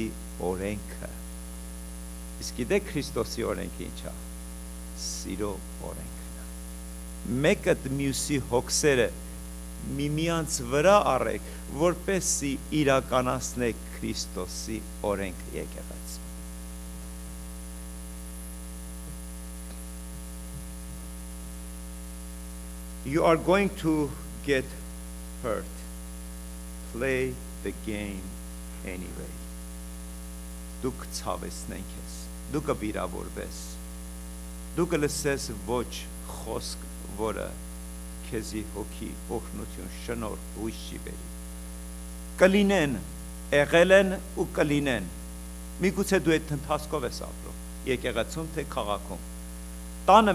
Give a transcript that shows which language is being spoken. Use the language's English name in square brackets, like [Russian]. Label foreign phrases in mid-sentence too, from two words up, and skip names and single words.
[Armenian] օրենքը։ Իսկ գիտեք Քրիստոսի օրենքը ինչ է։ Սիրո օրենքն է։ Մեկդ մյուսի հոգսերը միմյանց վրա առեք, որպեսզի իրականացնեք Քրիստոսի օրենքը եկեղեցում։ [English] You are going to get hurt. Play the game anyway. [Armenian] Դուք ցավեցնենք ես։ դու կվիրավորվես, դու կլսես ոչ խոսք, որը քեզի հոգի, օգնություն, շնորհ, հույս չի բերի։ Կլինեն, եղել են ու կլինեն։ Միգուցե դու այդ ընթացքով ես ապրում, եկեղեցում թե քաղաքում, տանը